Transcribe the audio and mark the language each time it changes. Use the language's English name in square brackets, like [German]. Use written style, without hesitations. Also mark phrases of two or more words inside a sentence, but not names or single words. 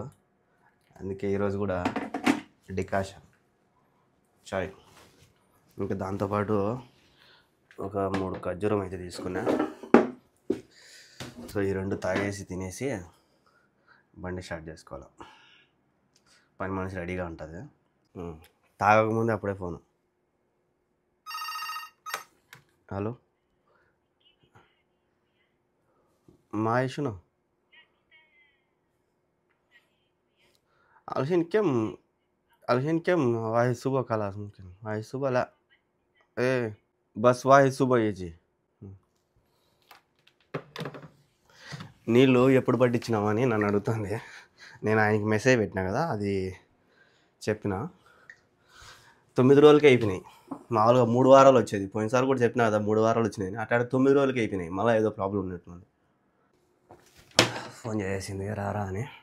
[Telugu] అందుకే ఈరోజు కూడా డికాషన్ చాయ్, ఇంకా దాంతోపాటు ఒక 3 ఖర్జూరం అయితే తీసుకున్నా. సో ఈ 2 తాగేసి తినేసి బండి స్టార్ట్ చేసుకోవాలి. పని మనిషి రెడీగా ఉంటుంది. తాగకముందే అప్పుడే ఫోను. [Arabic] హలో ما شنو؟ الحين كم واحد صبح خلاص ممكن واحد صبح لا ايه بس واحد صبح يجي. [Telugu] నీళ్ళు ఎప్పుడు పట్టించినామని నన్ను అడుగుతుంది. నేను ఆయనకి మెసేజ్ పెట్టినా కదా, అది చెప్పిన. 9 రోజులకి అయిపోయినాయి. మామూలుగా 3 వారాలు వచ్చేది. పోయినసారి కూడా చెప్పినా కదా 3 వారాలు వచ్చినాయి. అట్లా 9 రోజులకి అయిపోయినాయి. మళ్ళీ ఏదో ప్రాబ్లం ఉన్నట్టుంది. ఫోన్ చేసింది రారా అని.